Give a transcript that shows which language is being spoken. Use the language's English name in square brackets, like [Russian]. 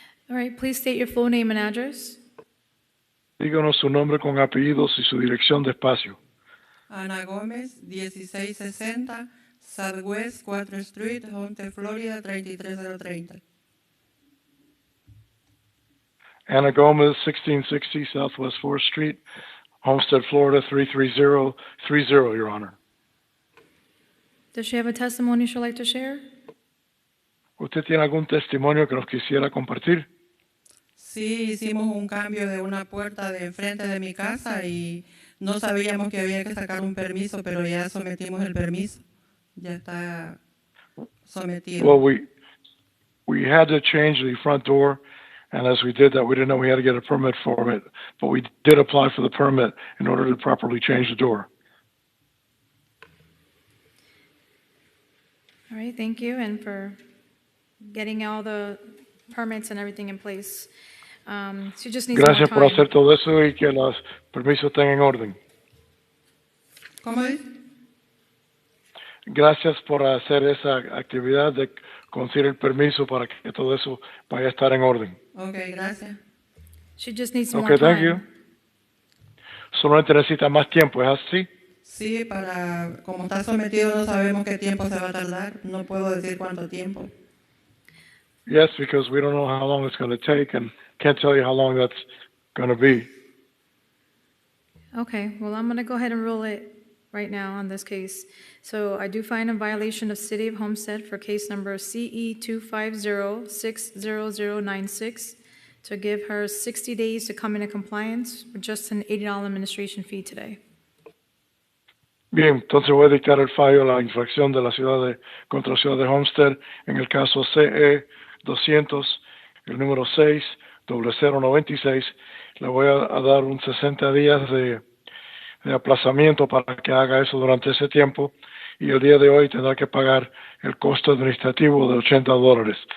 [English] All right, please state your full name and address. [Spanish] Díganos su nombre con apellidos y su dirección de espacio. [English] Ana Gómez, 1660, Southwest 4th Street, Homestead, Florida 33030. Ana Gomez, 1660 Southwest 4th Street, Homestead, Florida 33030, Your Honor. Does she have a testimony she'd like to share? [Spanish] ¿Usted tiene algún testimonio que nos quisiera compartir? Sí, hicimos un cambio de una puerta de enfrente de mi casa y no sabíamos que había que sacar un permiso, pero ya sometimos el permiso. Ya está sometido. [English] Well, we had to change the front door, and as we did that, we didn't know we had to get a permit for it, but we did apply for the permit in order to properly change the door. All right, thank you, and for getting all the permits and everything in place. She just needs [Spanish] Gracias [English] more [Spanish] por [English] time. [Spanish] hacer todo eso y que los permisos estén en orden. ¿Cómo es? Gracias por hacer esa actividad de conseguir el permiso para que todo eso vaya a estar en orden. Okay, gracias. [English] She just needs more Okay, time. thank you. [Spanish] Solamente necesita más tiempo, ¿es así? Sí, como está sometido no sabemos qué tiempo se va a tardar. No puedo decir cuánto tiempo. [English] Yes, because we don't know how long it's going to take and can't tell you how long that's going to be. Okay, well, I'm going to go ahead and rule it right now on this case. So I do find a violation of City of Homestead for case number CE 250-60096 to give her 60 days to come into compliance with just an $80 administration fee today. [Spanish] Bien, entonces voy a dictar el fallo a la infracción de la ciudad de, contra la ciudad de Homestead en el caso CE 200, el número 6, 0096. Le voy a dar un 60 días de aplazamiento para que haga eso durante ese tiempo y el día de hoy tendrá que pagar el costo administrativo de $80.